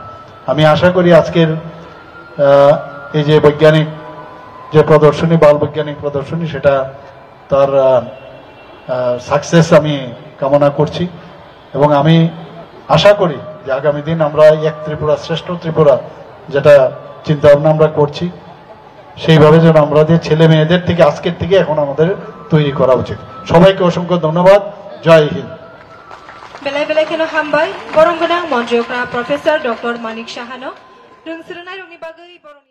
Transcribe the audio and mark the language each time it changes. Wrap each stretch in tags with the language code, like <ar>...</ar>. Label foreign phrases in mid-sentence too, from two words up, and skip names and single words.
<bn>আমি আশা করি আজকের এই যে বৈজ্ঞানিক যে প্রদর্শনী, বাল বৈজ্ঞানিক প্রদর্শনী, সেটা তার সাকসেস আমি কামনা করছি। এবং আমি আশা করি যে আগামী দিন আমরা এক ত্রিপুরা শ্রেষ্ঠ ত্রিপুরা যেটা চিন্তা ভাবনা আমরা করছি, সেইভাবে যেন আমাদের ছেলে মেয়েদের থেকে আজকের থেকে এখন আমাদের তৈরি করা উচিত। সবাইকে অসংখ্য ধন্যবাদ। জয় হিন্দ।</bn> <trp>Belai belai keno hambai borong genang monjokra Profesor Dr. Manik Shahano. Rung sirunai rungi bagai borong</trp>